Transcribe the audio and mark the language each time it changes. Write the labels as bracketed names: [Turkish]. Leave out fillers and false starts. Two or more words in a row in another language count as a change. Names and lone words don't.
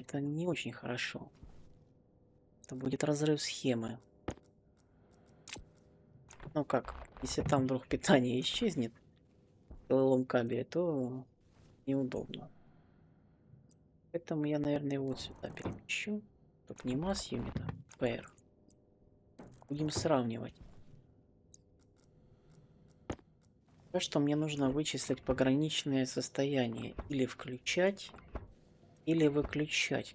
[Russian] Это не очень хорошо. Это будет разрыв схемы. Ну как, если там вдруг питание исчезнет в силовом кабеле, то неудобно. Поэтому я, наверное, его вот сюда перемещу. Только не [English] mass unit, [Russian] а pair. Будем сравнивать. То, что мне нужно вычислить пограничное состояние. Или включать, или выключать.